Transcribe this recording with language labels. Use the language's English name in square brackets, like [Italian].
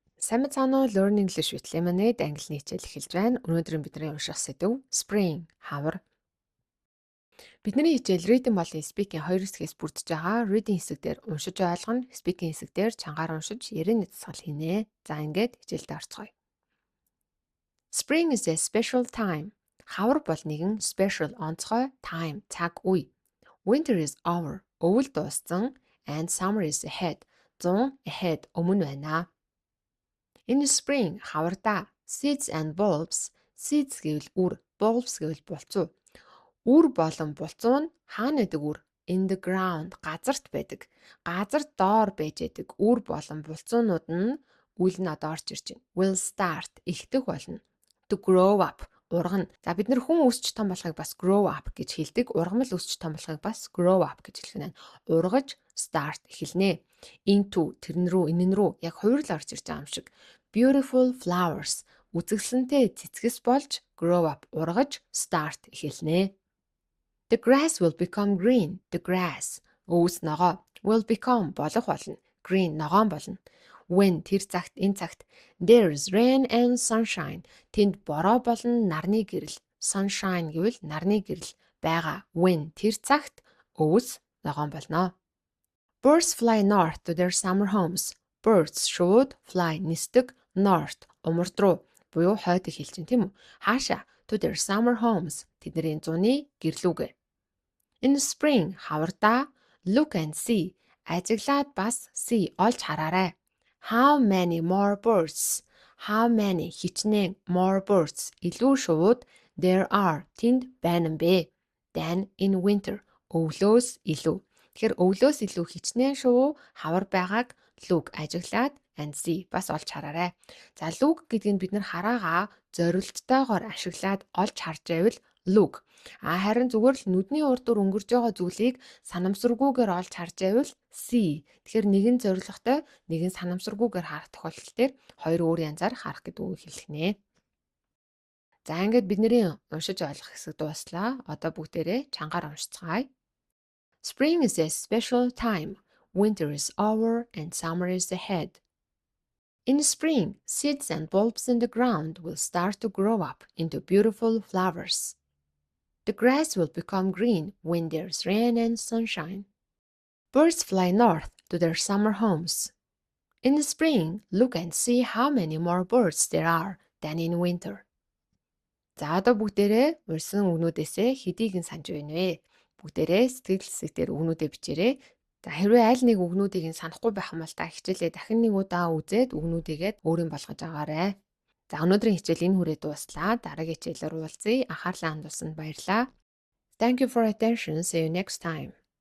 [Mongolian] Сайн мэцхан уу, Learning English with Lemonade англи хичээл эхэлж байна. Өнөөдөр бидний унших сэдв Spring хавар. Бидний хичээл reading болон speaking хоёр хэсгээс бүрдэж байгаа. Reading хэсэг дээр уншиж ойлгоно, speaking хэсэг дээр чангаар уншиж ярианы дасгал хийнэ. За ингээд хичээлдээ орцгоё. [English] Spring is a special time. [Mongolian] Хавар бол нэгэн special онцгой time цаг үе. [English] Winter is over. [Mongolian] Өвөл дууссан [English] and summer is ahead. [Mongolian] Зун ahead өмнө байна. [English] In spring, [Mongolian] хаварда, [English] seeds and bulbs, seeds [Mongolian] гэвэл үр, [English] bulbs [Mongolian] гэвэл булцуу. Үр болон булцуу нь хаана байдаг үр? [English] In the ground, [Mongolian] газарт байдаг. Газар доор байж байдаг үр болон булцуунууд нь үл нь одоо орж ирж байна. [English] Will start, [Mongolian] эхлэх болно. [English] To grow up, [Mongolian] ургана. За бид нар хүн өсч том болохыг бас [English] grow up [Mongolian] гэж хэлдэг. Ургамал өсч том болохыг бас grow up гэж хэлэх нь. Ургаж start эхэлнэ. Into тэрэн рүү, энэн рүү яг хувирал орж ирж байгаа юм шиг. [English] Beautiful flowers [Mongolian] үзэсгэлэнтэй цэцгэс болж [English] grow up [Mongolian] ургаж start эхэлнэ. [English] The grass will become green. The grass [Mongolian] өвс ногоо [English] will become [Mongolian] болох болно. [English] Green [Mongolian] ногоон болно. When тэр цагт энэ цагт [English] there's rain and sunshine [Mongolian] тэнд бороо болон нарны гэрэл. Sunshine гэвэл нарны гэрэл байгаа. When тэр цагт өвс ногоон болно. [English] Birds fly north to their summer homes. [Mongolian] Birds шууд fly нисдэг north умард руу буюу хойд хэлж чинь тийм үү? Хаашаа? [English] To their summer homes [Mongolian] тэдний зуны гэрлүүгээ. [English] In spring [Mongolian] хаварда [English] look and see [Mongolian] ажиглаад бас [English] see [Mongolian] олж хараарай. [English] How many more birds? How many [Mongolian] хичнээн [English] more birds [Mongolian] илүү шууд [English] there are [Mongolian] тэнд байна бэ? [English] Than in winter [Mongolian] өвлөөс илүү. Тэгэхээр өвлөөс илүү хичнээн шувуу хавар байгааг look ажиглаад [English] and see [Mongolian] бас олж хараарай. За look гэдэг нь бид нар хараагаа зорилттойгоор ашиглаад олж харж байвал look. Харин зүгээр л нүдний урдуур өнгөрж байгаа зүйлийг санамсаргүйгээр олж харж байвал see. Тэгэхээр нэгэн зорилготой, нэгэн санамсаргүйгээр харах тохиолдол дээр хоёр өөр янзаар харах гэдэг үг хэлэх нэ. За ингээд бидний уншиж ойлгох хэсэг дууслаа. Одоо бүгдээрээ чангаар уншицгаая. [English] Spring is a special time. Winter is over and summer is ahead. In spring, seeds and bulbs in the ground will start to grow up into beautiful flowers. The grass will become green when there's rain and sunshine. Birds fly north to their summer homes. In the spring, look and see how many more birds there are than in winter. [Mongolian] За одоо бүгдээрээ урьсан үгнүүдээсээ хэдийг нь санаж байна вэ? Бүгдээрээ сэтгэл хэсэг дээр үгнүүдээ бичээрэй. За хэрвээ аль нэг үгнүүдийг нь санахгүй байх юм бол та хичээлээ дахин нэг удаа үзээд үгнүүдийгээд өөрийн болгож агаарай. За өнөөдрийн хичээл энэ хүрээ дуслаа. Дараагийн хичээлээр уулзъя. Анхаарлаа хандуулсанд баярлалаа. [English] Thank you for attention. See you next time.